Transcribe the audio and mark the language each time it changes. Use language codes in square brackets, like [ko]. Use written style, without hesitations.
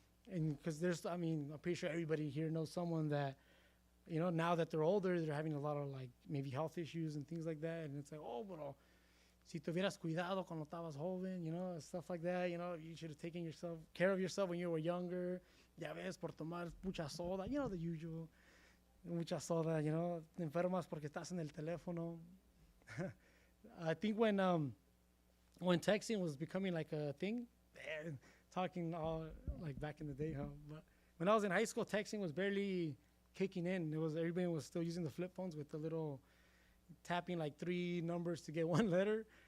[en] And because I'm pretty sure everybody here knows someone that, now that they're older, they're having a lot of maybe health issues and things like that. And it's oh, bro, [es] si te hubieras cuidado cuando estabas joven, [en] stuff like that. You should have taken care of yourself when you were younger. [es] Ya ves, por tomar mucha soda, [en] the usual. [es] Mucha soda, te enfermas porque estás en el teléfono. [en] I think when texting was becoming a thing, talking all back in the day, but when I was in high school, texting was barely kicking in. Everybody was still using the flip phones with the little tapping 3 numbers to get one letter.